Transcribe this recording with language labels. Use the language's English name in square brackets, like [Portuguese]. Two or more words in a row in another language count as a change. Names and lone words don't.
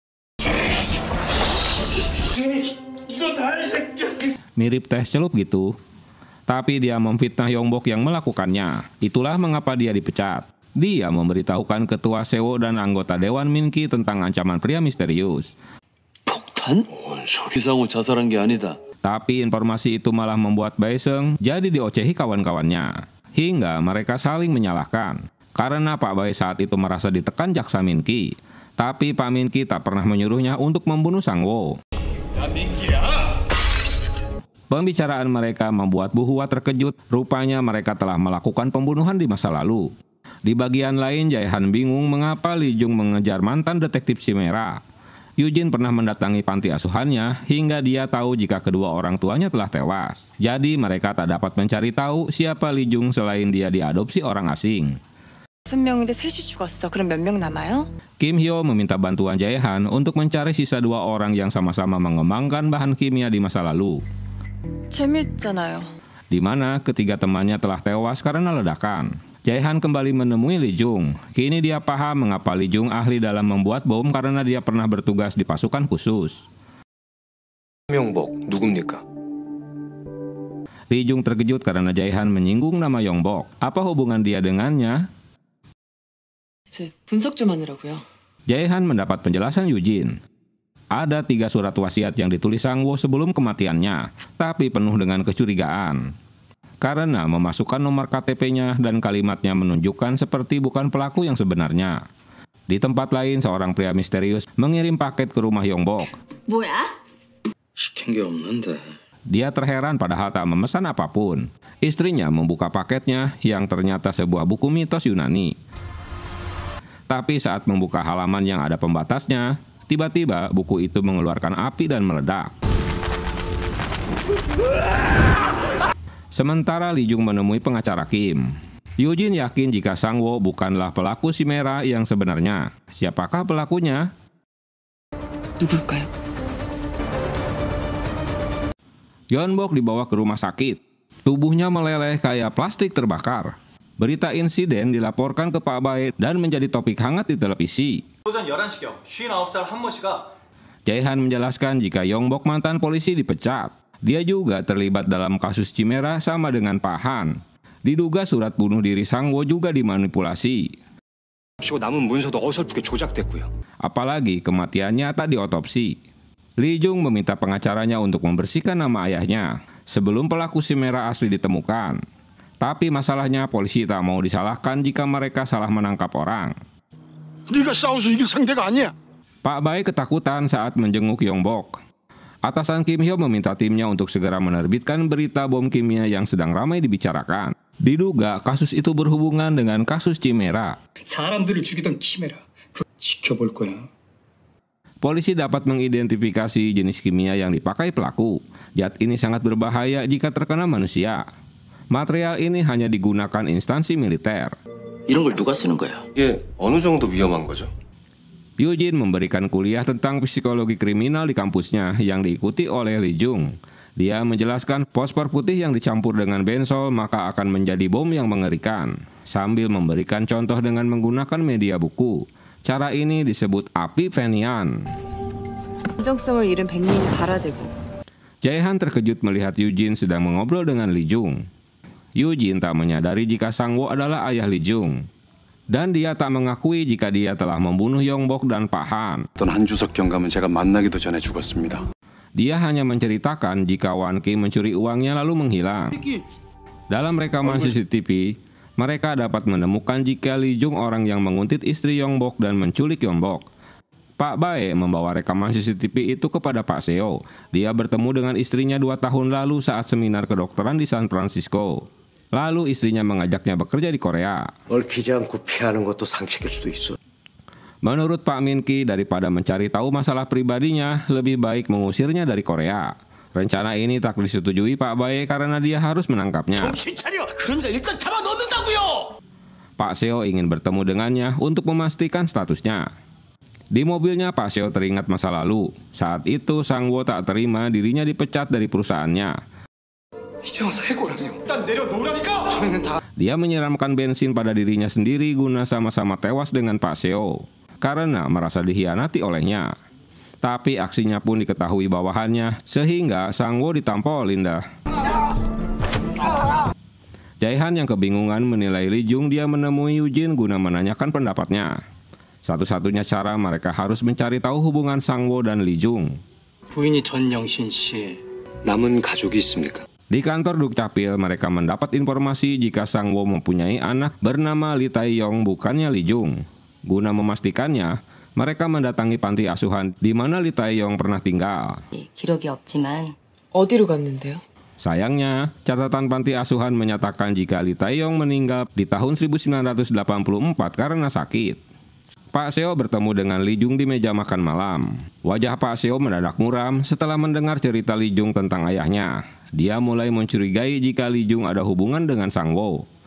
[Indonesian] Mirip teh celup gitu. Tapi dia memfitnah Yongbok yang melakukannya. Itulah mengapa dia dipecat. Dia memberitahukan ketua Sewo dan anggota Dewan Minki tentang ancaman pria misterius. [Korean] 폭탄? 이상호 자살한 게 아니다. [Indonesian] Tapi informasi itu malah membuat Baeseng jadi diocehi kawan-kawannya. Hingga mereka saling menyalahkan. Karena Pak Bae saat itu merasa ditekan jaksa Minki. Tapi Pak Minki tak pernah menyuruhnya untuk membunuh Sang-woo. Pembicaraan mereka membuat Bu Hua terkejut. Rupanya mereka telah melakukan pembunuhan di masa lalu. Di bagian lain, Jae-han bingung mengapa Lee Jung mengejar mantan detektif Chimera. Eugene pernah mendatangi panti asuhannya hingga dia tahu jika kedua orang tuanya telah tewas. Jadi mereka tak dapat mencari tahu siapa Lee Jung selain dia diadopsi orang asing. [Korean] 6명인데 셋이 죽었어. 그럼 몇 명 남아요? [Indonesian] Kim Hyo meminta bantuan Jae-han untuk mencari sisa 2 orang yang sama-sama mengembangkan bahan kimia di masa lalu. [Korean] 재밌잖아요. [Indonesian] Di mana ketiga temannya telah tewas karena ledakan. Jae-han kembali menemui Lee Jung. Kini dia paham mengapa Lee Jung ahli dalam membuat bom karena dia pernah bertugas di pasukan khusus. [Korean] Yongbok, 누굽니까? [Indonesian] Lee Jung terkejut karena Jae-han menyinggung nama Yongbok. Apa hubungan dia dengannya? [Korean] 이제 분석 좀 하느라고요. [Indonesian] Jae-han mendapat penjelasan Eugene. Ada 3 surat wasiat yang ditulis Sang-woo sebelum kematiannya, tapi penuh dengan kecurigaan. Karena memasukkan nomor KTP-nya dan kalimatnya menunjukkan seperti bukan pelaku yang sebenarnya. Di tempat lain, seorang pria misterius mengirim paket ke rumah Yongbok. [Korean] 뭐야? 시킨 게 없는데. [Indonesian] Dia terheran padahal tak memesan apapun. Istrinya membuka paketnya yang ternyata sebuah buku mitos Yunani. Tapi saat membuka halaman yang ada pembatasnya, tiba-tiba buku itu mengeluarkan api dan meledak. Sementara Lee Jung menemui pengacara Kim. Eugene yakin jika Sang-woo bukanlah pelaku Chimera yang sebenarnya. Siapakah pelakunya? [Korean] 누굴까요? [Indonesian] Yongbok dibawa ke rumah sakit. Tubuhnya meleleh kayak plastik terbakar. Berita insiden dilaporkan ke Pak Bae dan menjadi topik hangat di televisi. [Korean] 오전 11시경 59살 한모 씨가 [Indonesian] Jae-han menjelaskan jika Yongbok mantan polisi dipecat. Dia juga terlibat dalam kasus Chimera sama dengan Pak Han. Diduga surat bunuh diri Sang-woo juga dimanipulasi. [Korean] 남은 문서도 어설프게 조작됐고요. [Indonesian] Apalagi kematiannya tak diotopsi. Lee Jung meminta pengacaranya untuk membersihkan nama ayahnya sebelum pelaku Chimera asli ditemukan. Tapi masalahnya polisi tak mau disalahkan jika mereka salah menangkap orang. [Korean] 네가 싸워서 이길 상대가 아니야. [Indonesian] Pak Bae ketakutan saat menjenguk Yongbok. Atasan Kim Hyo meminta timnya untuk segera menerbitkan berita bom kimia yang sedang ramai dibicarakan. Diduga kasus itu berhubungan dengan kasus Chimera. [Korean] 사람들을 죽이던 키메라. 지켜볼 거야. [Indonesian] Polisi dapat mengidentifikasi jenis kimia yang dipakai pelaku. Zat ini sangat berbahaya jika terkena manusia. Material ini hanya digunakan instansi militer. [Korean] 이런 걸 누가 쓰는 거야? 이게 어느 정도 위험한 거죠? [Indonesian] Eugene memberikan kuliah tentang psikologi kriminal di kampusnya yang diikuti oleh Lee Jung. Dia menjelaskan fosfor putih yang dicampur dengan bensol maka akan menjadi bom yang mengerikan, sambil memberikan contoh dengan menggunakan media buku. Cara ini disebut api Fenian. [Korean] 진정성을 잃은 백민이 발아대고. [Indonesian] Jae-han terkejut melihat Eugene sedang mengobrol dengan Lee Jung. Eugene tak menyadari jika Sang-woo adalah ayah Lee Jung. Dan dia tak mengakui jika dia telah membunuh Yongbok dan Pak Han. [Korean] 한주석 경감은 제가 만나기도 전에 죽었습니다. [Indonesian] Dia hanya menceritakan jika Wan-ki mencuri uangnya lalu menghilang. Dalam rekaman CCTV, mereka dapat menemukan jika Lee Jung orang yang menguntit istri Yongbok dan menculik Yongbok. Pak Bae membawa rekaman CCTV itu kepada Pak Seo. Dia bertemu dengan istrinya 2 tahun lalu saat seminar kedokteran di San Francisco. Lalu istrinya mengajaknya bekerja di Korea. [Korean] 얽히지 않고 피하는 것도 상식일 수도 있어. [Indonesian] Menurut Pak Min-ki, daripada mencari tahu masalah pribadinya, lebih baik mengusirnya dari Korea. Rencana ini tak disetujui Pak Bae karena dia harus menangkapnya. [Korean] 정신 차려. 그러니까 일단 잡아 넣는다고요. [Indonesian] Pak Seo ingin bertemu dengannya untuk memastikan statusnya. Di mobilnya Pak Seo teringat masa lalu. Saat itu Sang-woo tak terima dirinya dipecat dari perusahaannya. Dia menyiramkan bensin pada dirinya sendiri guna sama-sama tewas dengan Pak Seo karena merasa dikhianati olehnya. Tapi aksinya pun diketahui bawahannya sehingga Sang-woo ditampolin dah. Jae-han yang kebingungan menilai Lee Jung, dia menemui Yoo-jin guna menanyakan pendapatnya. Satu-satunya cara mereka harus mencari tahu hubungan Sang-woo dan Lee Jung. [Korean] 부인이 전영신 씨 남은 가족이 있습니까? [Indonesian] Di kantor Dukcapil, mereka mendapat informasi jika Sang-woo mempunyai anak bernama Lee Tae-yong, bukannya Lee Jung. Guna memastikannya, mereka mendatangi panti asuhan di mana Lee Tae-yong pernah tinggal. [Korean] 기록이 없지만 어디로 갔는데요? [Indonesian] Sayangnya, catatan panti asuhan menyatakan jika Lee Tae-yong meninggal di tahun 1984 karena sakit. Pak Seo bertemu dengan Lee Jung di meja makan malam. Wajah Pak Seo mendadak muram setelah mendengar cerita Lee Jung tentang ayahnya. Dia mulai mencurigai jika Lee Jung ada hubungan dengan Sang-woo.